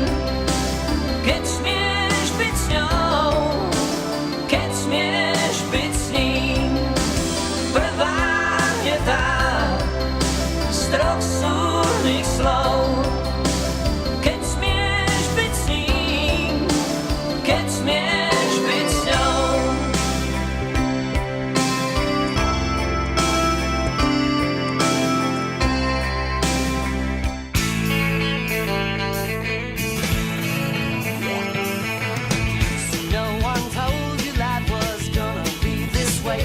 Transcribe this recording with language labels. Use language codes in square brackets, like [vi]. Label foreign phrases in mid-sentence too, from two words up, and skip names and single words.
[sk] Keď smieš byť s ňou, keď smieš byť s ním. Prvá je tá z troch súrnych slov. Keď smieš byť s ním, keď smieš byť s ňou. [en] No one told you life was gonna be this way.